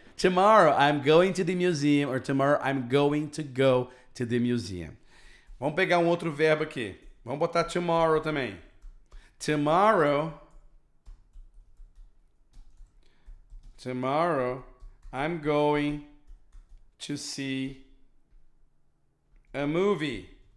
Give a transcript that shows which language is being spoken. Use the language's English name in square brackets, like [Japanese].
[English] Tomorrow I'm going to the museum or tomorrow I'm going to go to the museum. [Portuguese] Vamos pegar um outro verbo aqui. Vamos botar tomorrow também. [English] Tomorrow I'm going to see a movie.